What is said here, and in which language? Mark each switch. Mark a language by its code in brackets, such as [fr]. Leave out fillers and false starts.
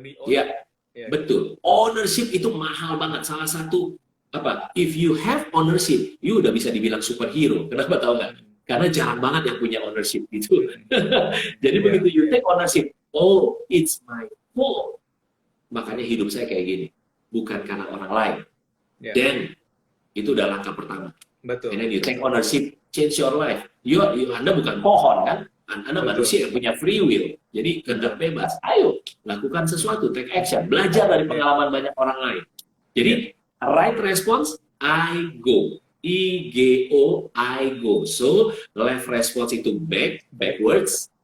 [id] Iya, betul. Ownership itu mahal banget. Salah satu [en] if you have ownership, you [id] udah bisa dibilang superhero. Kenapa tahu nggak? Karena jarang banget yang punya ownership gitu. Jadi begitu [en] you take ownership, oh, it's my fault. [id] Makanya hidup saya kayak gini. Bukan karena orang lain. [en] Then, [id] itu udah langkah pertama. Betul. [en] And then you take ownership, change your life. [id] Anda bukan pohon kan? Anda manusia yang punya free will. Jadi kehendak bebas. Ayo, lakukan sesuatu, [en] take action. [id] Belajar dari pengalaman banyak orang lain. Jadi, [en] right response, I go. I-G-O, I go. So, left response [id] itu [en] backwards.